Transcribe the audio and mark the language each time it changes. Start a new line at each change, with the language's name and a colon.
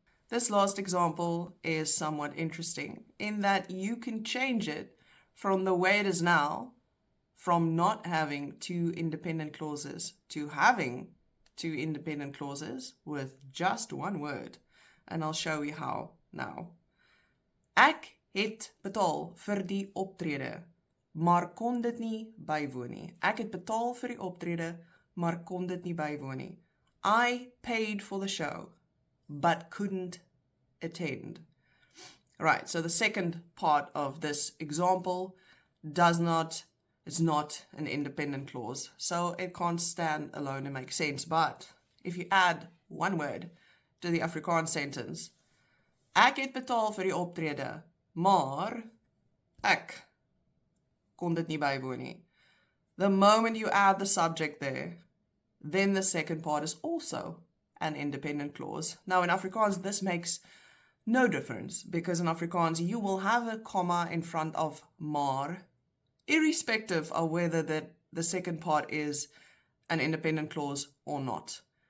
English: This last example is somewhat interesting in that you can change it from the way it is now, from not having two independent clauses to having two independent clauses with just one word. And I'll show you how now.
Afrikaans: Ek het betaal vir die optrede, maar kon dit nie bywoon nie. Ek het betaal vir die optrede, maar kon dit nie bywoon nie.
English: I paid for the show, but couldn't attend. Right, so the second part of this example it's not an independent clause, so it can't stand alone and make sense. But if you add one word to the Afrikaans sentence,
Afrikaans: ek het betaal vir die optrede, maar ek kon dit nie bywoon nie.
English: The moment you add the subject there, then the second part is also an independent clause. Now in Afrikaans, this makes no difference, because in Afrikaans, you will have a comma in front of maar, irrespective of whether the second part is an independent clause or not.